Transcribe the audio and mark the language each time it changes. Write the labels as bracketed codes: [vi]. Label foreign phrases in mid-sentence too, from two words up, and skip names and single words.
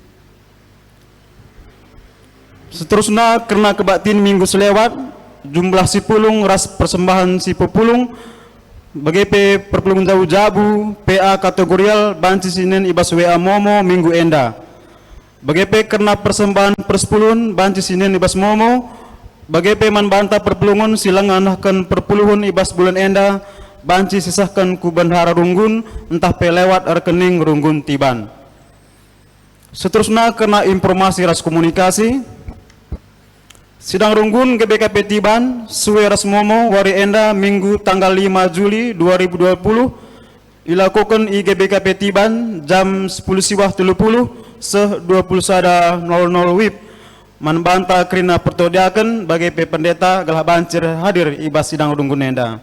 [btx] Seterusnya karena kebaktin minggu selewat, jumlah si pulung ras persembahan si pepulung bagepe perpulungan jauh jabu PA kategorial banci sinen ibas WA momo minggu enda, bagepe karena [id] persembahan persepuluhan [btx] banci sinen ibas momo, bagepe man banta perpulungan silanganahkan perpuluhan ibas bulan enda banci sisahkan ku bendahara runggun entah pelewat rekening runggun tiban. Seterusnya karena informasi ras komunikasi, sidang runggun GBKP Tiban suwe rasmomo wari enda [id] Minggu tanggal 5 Juli 2020 dilakukan [btx] IGBKP Tiban jam 10 siwah 30 se 21.00 WIB manbanta krina pertodiaken bagi pendeta galah bancir hadir ibas sidang runggun enda.